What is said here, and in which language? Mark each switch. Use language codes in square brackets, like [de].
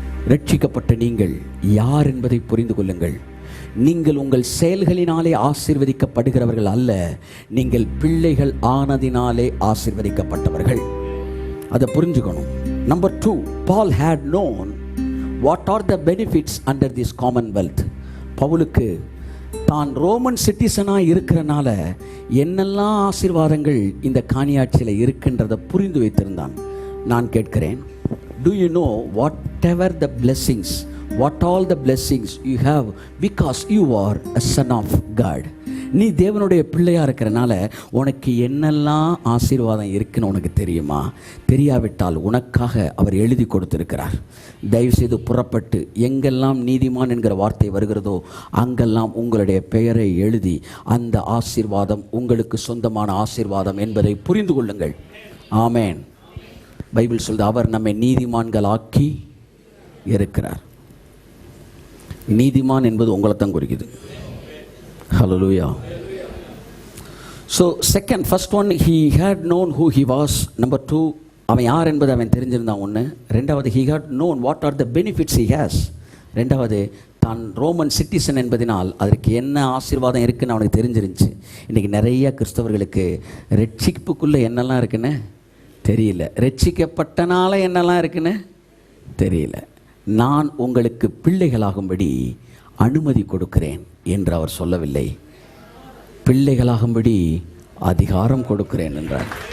[ta] ரட்சிக்கப்பட்ட நீங்கள் யார் என்பதை புரிந்து கொள்ளுங்கள். நீங்கள் உங்கள் செயல்களினாலே ஆசீர்வதிக்கப்படுகிறவர்கள் அல்ல, நீங்கள் பிள்ளைகள் ஆனதினாலே ஆசீர்வதிக்கப்பட்டவர்கள். அதை புரிஞ்சுக்கணும். [en] Number 2, Paul had known what are the benefits under this commonwealth. [ta] பவுலுக்கு தான் ரோமன் சிட்டிசனாக இருக்கிறனால என்னெல்லாம் ஆசீர்வாதங்கள் இந்த காணியாட்சியில் இருக்கின்றதை புரிந்து வைத்திருந்தான். நான் கேட்கிறேன், [en] do you know whatever the blessings, what all the blessings you have because you are a son of God. [ta] நீ தேவனுடைய பிள்ளையாக இருக்கிறனால உனக்கு என்னெல்லாம் ஆசீர்வாதம் இருக்குன்னு உனக்கு தெரியுமா? தெரியாவிட்டால் உனக்காக அவர் எழுதி கொடுத்திருக்கிறார். தயவுசெய்து புறப்பட்டு எங்கெல்லாம் நீதிமான் என்கிற வார்த்தை வருகிறதோ அங்கெல்லாம் உங்களுடைய பெயரை எழுதி அந்த ஆசீர்வாதம் உங்களுக்கு சொந்தமான ஆசீர்வாதம் என்பதை புரிந்து கொள்ளுங்கள். ஆமேன். பைபிள் சொல்லுது, அவர் நம்மை நீதிமான்கள் ஆக்கி இருக்கிறார். நீதிமான் என்பது உங்களை தான் குறிக்குது. Hallelujah. [en] So first one, he had known who he was. Number 2, [ta] அவன் யார் என்பது அவன் தெரிஞ்சிருந்தான். 1. [en] 2வது, he had known what are the benefits he has. [ta] 2வது, தான் ரோமன் சிட்டிசன் என்பதனால் அதற்கு என்ன ஆசீர்வாதம் இருக்குன்னு அவனுக்கு தெரிஞ்சிருந்துச்சு. இன்றைக்கி நிறைய கிறிஸ்தவர்களுக்கு ரட்சிப்புக்குள்ளே என்னெல்லாம் இருக்குன்னு தெரியல, ரட்சிக்கப்பட்டனால என்னெல்லாம் இருக்குன்னு தெரியல. நான் உங்களுக்கு பிள்ளைகளாகும்படி அனுமதி கொடுக்கிறேன் என்று அவர் சொல்லவில்லை, பிள்ளைகளாகும்படி அதிகாரம் கொடுக்கிறேன் என்றார்.